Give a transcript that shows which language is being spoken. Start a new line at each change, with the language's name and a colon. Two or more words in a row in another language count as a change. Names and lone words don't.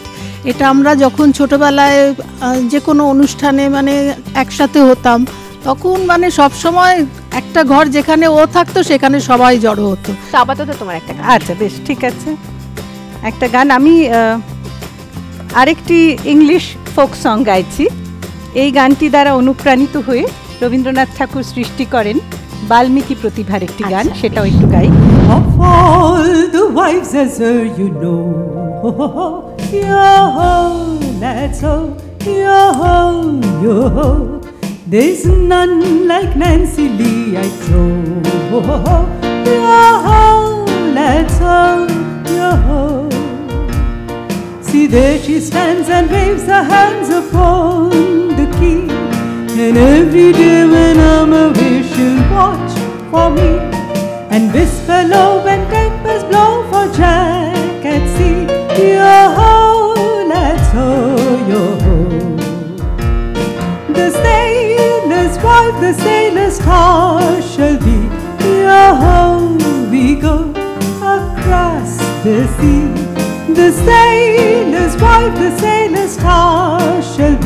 Bangla: এটা আমরা যখন ছোটবেলায় যে কোনো অনুষ্ঠানে মানে একসাথে হতাম, তখন মানে সব সময় একটা ঘর যেখানে ও থাকতো সেখানে সবাই জড়ো হতো। তো আপাতত তোমার একটা গান। আচ্ছা বেশ, ঠিক আছে, একটা গান। আমি আরেকটি
English: English folk song
Bangla: গাইছি। এই গানটি দ্বারা অনুপ্রাণিত হয়ে রবীন্দ্রনাথ ঠাকুর সৃষ্টি করেন বাল্মীকি প্রতিভার একটি গান, সেটাও একটু গাই।
English: Of all the wives as you know, yo-ho, that's all, yo-ho, yo-ho. There's none like Nancy Lee, I trow. Yo-ho, that's all, yo-ho. See there she stands and waves her hands upon the key, and every day when I'm away she'll watch for me and whisper low when tempers blow for Jack at sea. Yo-ho, let's ho, yo-ho. The sailor's wife, the sailor's star shall be. Yo-ho, we go across the sea. The sailor's wife, the sailor's star shall be.